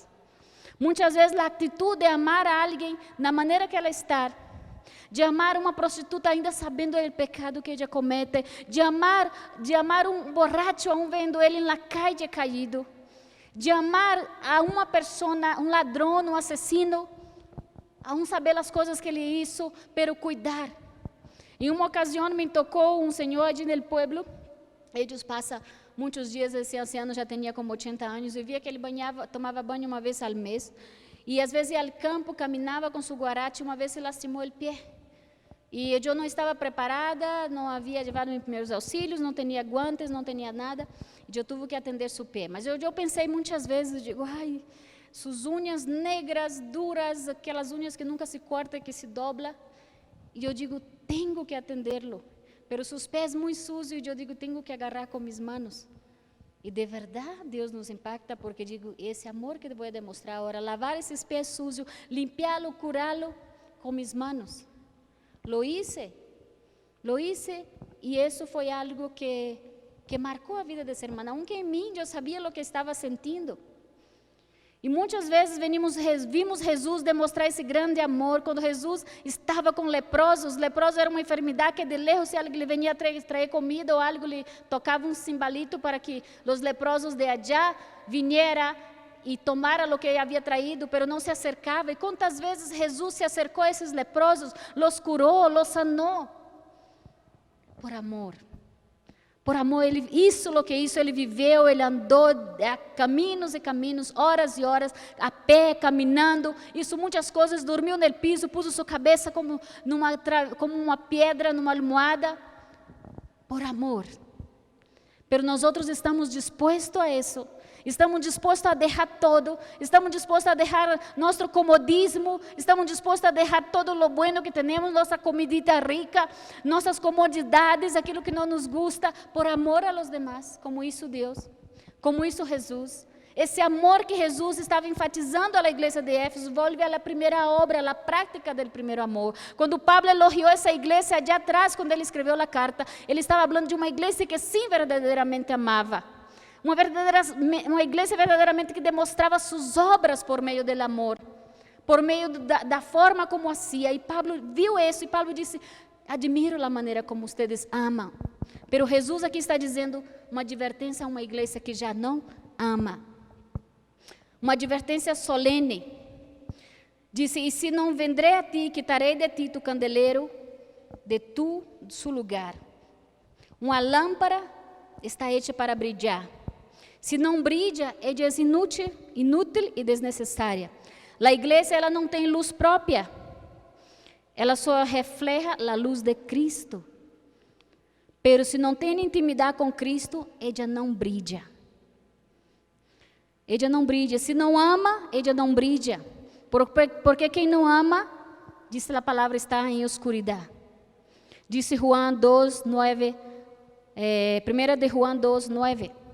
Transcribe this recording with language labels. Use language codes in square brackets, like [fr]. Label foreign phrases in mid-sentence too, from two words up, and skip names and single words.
[pt] Muitas vezes a atitude de amar a alguém na maneira que ela está, de amar uma prostituta ainda sabendo o pecado que ela comete, de amar um borracho aún vendo ele na [es] calle caído, [pt] de amar a uma pessoa, um ladrão, um assassino, aún saber as coisas que ele hizo, pero cuidar. Em uma ocasião me tocou um senhor ali no pueblo, eles passam muitos dias, esse anciano já tinha como 80 anos, eu via que ele tomava banho uma vez ao mês, e às vezes ia ao campo, caminhava com seu guarache, uma vez se lastimou o pé. E eu não estava preparada, não havia levado meus primeiros auxílios, não tinha guantes, não tinha nada, e eu tive que atender seu pé. Mas eu pensei muitas vezes, eu digo, suas unhas negras, duras, aquelas unhas que nunca se cortam, que se dobram, e eu digo, tenho que atendê-lo, [es] pero sus pés muy sucios, y yo digo, tengo que agarrar con mis manos. Y de verdad Dios nos impacta, porque digo, ese amor que te voy a demostrar ahora, lavar esos pies sucios, limpiarlo, curarlo con mis manos. Lo hice, y eso fue algo que marcó a vida de esa hermana, aunque en mí yo sabía lo que estaba sintiendo. [pt] E muitas vezes vimos Jesus demonstrar esse grande amor quando Jesus estava com leprosos. Leprosos era uma enfermidade que de lejos, se alguém vinha trazer comida ou algo, lhe tocava um cimbalito para que os leprosos [es] de allá viniera [pt] e tomara o que havia traído, pero não se acercava. E quantas vezes Jesus se acercou a esses leprosos, los curou, los sanou, por amor. Por amor, isso o que isso, ele viveu, ele andou caminhos e caminhos, horas e horas, a pé, caminhando, isso muitas coisas, dormiu no piso, pôs sua cabeça como uma pedra, numa almofada, por amor. Pero nós estamos dispostos a isso. Estamos dispostos a deixar todo, estamos dispostos a deixar nosso comodismo, estamos dispostos a deixar todo o bueno que temos, nossa comidita rica, nossas comodidades, aquilo que não nos gusta, por amor [es] a los demás, [pt] como isso Deus, como isso Jesus. Esse amor que Jesus estava enfatizando a igreja de Éfeso, volve à primeira obra, à prática do primeiro amor. Quando Pablo elogiou essa igreja allá atrás, quando ele escreveu a carta, ele estava falando de uma igreja que sim verdadeiramente amava. Uma igreja verdadeiramente que demonstrava suas obras por meio do amor, por meio da forma como hacía. E Pablo viu isso, e Pablo disse, admiro a maneira como vocês amam. Pero Jesus aqui está dizendo uma advertência a uma igreja que já não ama. Uma advertência solene. Disse, e se não vendrei a ti, quitarei de ti [es] tu candelero de su lugar. [pt] Uma lâmpada está hecha para brilhar. Se não brilha, ela é inútil e desnecessária. A igreja, ela não tem luz própria. Ela só refleja a luz de Cristo. Pero se não tem intimidade com Cristo, ela não brilha. Ela não brilha. Se não ama, ela não brilha. Porque quem não ama, diz a palavra, está em escuridão. Disse Juan 2:9, 1 de Juan 2:9.